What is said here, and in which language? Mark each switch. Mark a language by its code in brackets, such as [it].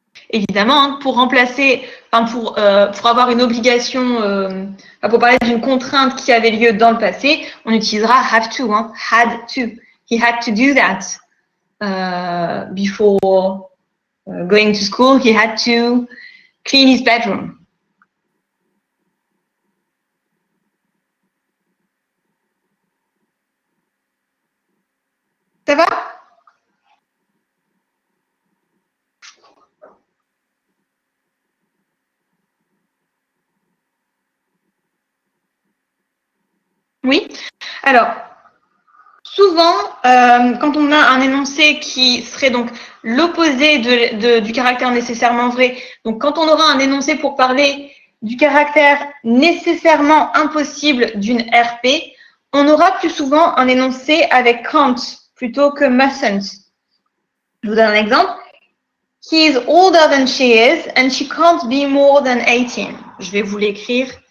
[fr] Évidemment, hein, pour remplacer, enfin pour avoir une obligation, pour parler d'une contrainte qui avait lieu dans le passé, on utilisera have to, hein, had to. [en] He had to do that before going to school. He had to clean his bedroom. [fr] Ça va? Oui. Alors, souvent, quand on a un énoncé qui serait donc l'opposé du caractère nécessairement vrai, donc quand on aura un énoncé pour parler du caractère nécessairement impossible d'une RP, on aura plus souvent un énoncé avec can't plutôt que mustn't. Je vous donne un exemple. [en] He is older than she is and she can't be more than 18. [fr] Je vais vous l'écrire.